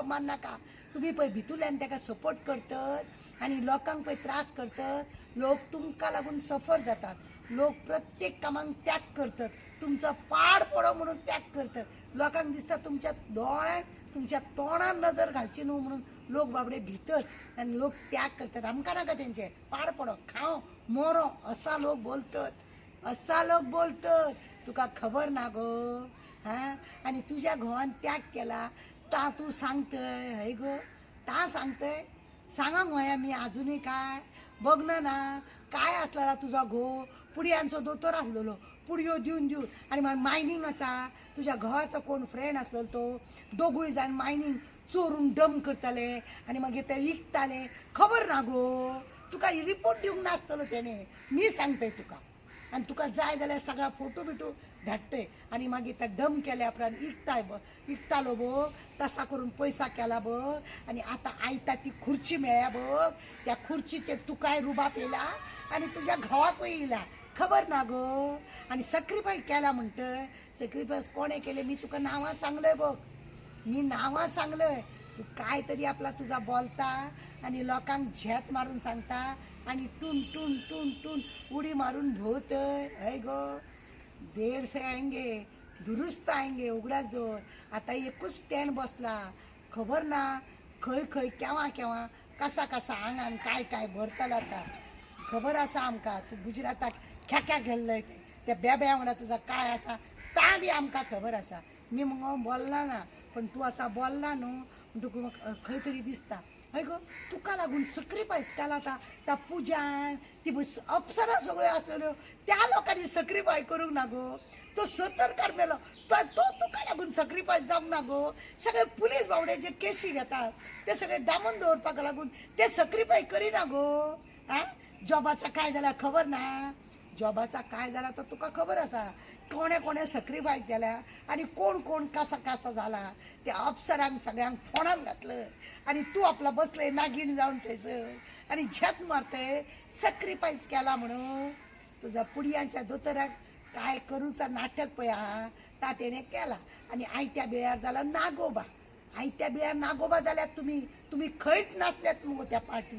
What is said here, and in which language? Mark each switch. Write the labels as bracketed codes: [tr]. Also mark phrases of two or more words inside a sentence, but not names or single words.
[kok] मान नाका तुम्ही पळय भितुल्यान ताका सपोर्ट करतात आनी लोकांक पळय त्रास करतात लोक तुमकां लागून सफर जातात लोक प्रत्येक कामांक त्याग करतात तुमचो पाड पडो म्हणून त्याग करतात लोकांक दिसता तुमच्या दोळ्यांक तुमच्या तोंडान नजर घालची न्हू म्हणून लोक बाबडे भितात आनी लोक त्याग करतात आमकां नाका तेंचे पाड पडो खाव मोरो असा लोक बोलतात असा लोक बोलतात, तुका खबर ना गो? हा, आणि तुझ्या घोवान त्याग केला ता तू सांगतय हय गो? ता सांगतय? सांगा गोया मी अजूनही काय बघ ना काय असला तुझा घो पुडयांचो दोतोर असलेलो, पुडयो देऊन देऊन आणि मग मायनिंगाचा तुझ्या घोवाचा कोण फ्रेंड असलेलो तो दोघूय जाण मायनिंग चोरून डम करताले आणि मग ते विकताले. खबर ना गो? तुका रिपोर्ट दिवंक नासतलो त्याने, मी सांगतय तुका. आणि तुका जाय जाल्यार सगळा फोटो बिटो धाडटय आणि मागीर त्या डम केल्या उपरांत विकतालो बघ, तसा करून पैसा केला बघ. आणि आता आयता ती खुर्ची मेळ्या बघ, त्या खुर्चीचे तुकाय रुबाब येला आणि तुझ्या घोवाकूय येला. खबर ना गो? आणि सॅक्रिफायस केला म्हणतय. सॅक्रिफायस कोणे केले मी तुका नावां सांगलंय बघ, मी नावां सांगलंय. तू काय तरी आपला तुझा बोलता आणि लोकांक झेत मारून सांगता आणि टून टून टून टून उडी मारून भोवतय. हय गो, [hi] देर से आएंगे दुरुस्त आएंगे, [kok] उगडास दोर. आता एकूच स्टँड बसला. खबर ना खंय खंय केव्हा केव्हा कसा कसा आंगान काय काय भरतला आता. खबर आसा आमकां तू गुजराताक खेक्या गेल्लय त्या बेब्या वांगडा तुझा काय आसा ता बी आमकां खबर आसा. मी मगो बोलना ना, पण तू असा बोलला न्हू तुका खंय तरी दिसता. हय गो, तुका लागून सॅक्रिफायस केला त्या पुजान ती अप्सरा सगळ्यो असलेल्यो त्या लोकांनी सॅक्रिफायस करूंक ना गो? तो 70 मेलो तो तुका लागून सॅक्रिफायस जावंक ना गो? सगळे पुलीस बावडे जे केसी घेतात ते सगळे दामून दवरपाक लागून ते सॅक्रिफायस करिना गो? हा, जॉबाचा काय जाला खबर ना? जॉबाचा काय झाला तर तुका खबर आसा. कोणे कोणे सॅक्रिफायस केल्या आणि कोण कोण कसा कसा झाला. त्या अप्सरांक सगळ्यांक फोणान घातलं आणि तू आपला बसले नागिण जाऊन थंयसर आणि झेत मारतय सॅक्रिफायस केला म्हणून. तुझा पुडयांच्या दोतोराक काय करूचा नाटक पळय हा ता तेणे केला. आणि आयत्या बिळार जाला नागोबा. आयत्या बिळार नागोबा जाल्यात तुम्ही खंयच नासल्यात मगो त्या पार्टीन.